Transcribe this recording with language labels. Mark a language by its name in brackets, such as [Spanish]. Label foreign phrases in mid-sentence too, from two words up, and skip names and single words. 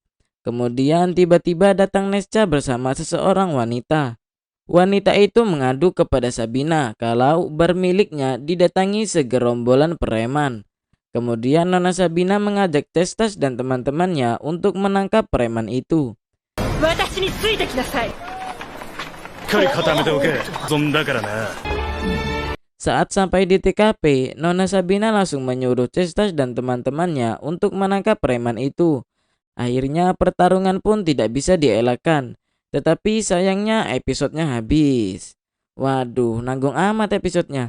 [Indonesian] Kemudian tiba-tiba datang Nesca bersama seseorang wanita. Wanita itu mengadu kepada Sabina kalau bermiliknya didatangi segerombolan preman. Kemudian Nona Sabina mengajak Cestas dan teman-temannya untuk menangkap preman itu. [Japanese] 私についてきなさい。しっかり固めておけ。ゾンだからな。 [Indonesian] Saat sampai di TKP, Nona Sabina langsung menyuruh Cestas dan teman-temannya untuk menangkap preman itu. Akhirnya pertarungan pun tidak bisa dielakkan. Tetapi sayangnya episodenya habis. Waduh, nanggung amat episodenya.